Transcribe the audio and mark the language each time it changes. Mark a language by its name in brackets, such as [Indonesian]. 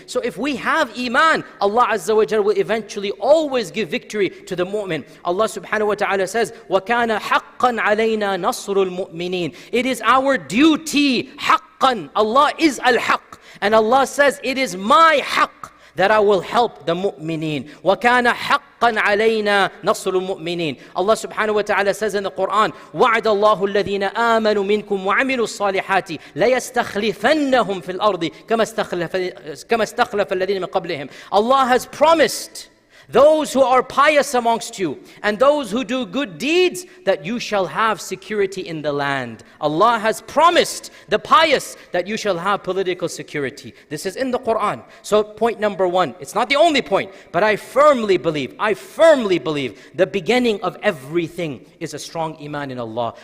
[English] So if we have iman, Allah Azza wa Jalla will eventually always give victory to the mu'min. Allah subhanahu wa ta'ala says, [Arabic] وَكَانَ حَقًّا عَلَيْنَا نَصْرُ الْمُؤْمِنِينَ. [English] It is our duty, حَقًّا. Allah is al-haq. And Allah says, it is my haqq that I will help the mu'mineen. [Arabic] وَكَانَ حَقًّا عَلَيْنَا نَصْرُ الْمُؤْمِنِينَ. [English] Allah subhanahu wa ta'ala says in the Quran, [Arabic] وَعَدَ اللَّهُ الَّذِينَ آمَنُوا مِنْكُمْ وَعَمِلُوا الصَّالِحَاتِ لَيَسْتَخْلِفَنَّهُمْ فِي الْأَرْضِ كَمَا اسْتَخْلَفَ الَّذِينَ مِنْ قَبْلِهِمْ. [English] Allah has promised those who are pious amongst you and those who do good deeds that you shall have security in the land. Allah has promised the pious that you shall have political security. This is in the Quran. So point number 1, it's not the only point, but I firmly believe the beginning of everything is a strong iman in Allah.